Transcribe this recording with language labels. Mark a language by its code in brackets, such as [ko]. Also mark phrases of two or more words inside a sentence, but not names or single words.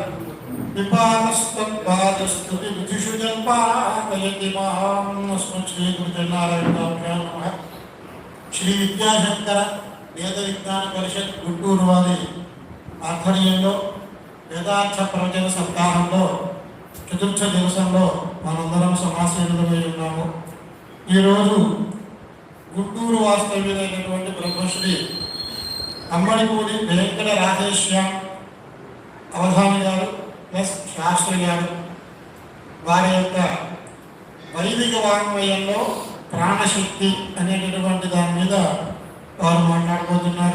[sa] विपाकस्तत्पादस्तु विबुधिषु जल्पाकयति मां अस्मत् श्री गुरुजनारायणाभ्यां नमः. [te] శ్రీ విద్యాశంకర వేద విజ్ఞాన పరిషత్ గుంటూరు వారి ఆధ్వర్యంలో వేదార్థ ప్రవచన సప్తాహంలో చతుర్థ దివసంలో మనందరం సమాసీనులమై ఉన్నాము. ఈరోజు గుంటూరు వాస్తవ్యులైనటువంటి బ్రహ్మశ్రీ అమ్మడిపూడి వెంకట రాధేశ్యాం అవధాని గారు ప్లస్ శాస్త్రి గారు వారి యొక్క వైదిక వాంగ్మయంలో ప్రాణశక్తి అనేటటువంటి దాని మీద వారు మాట్లాడుకుంటున్నారు.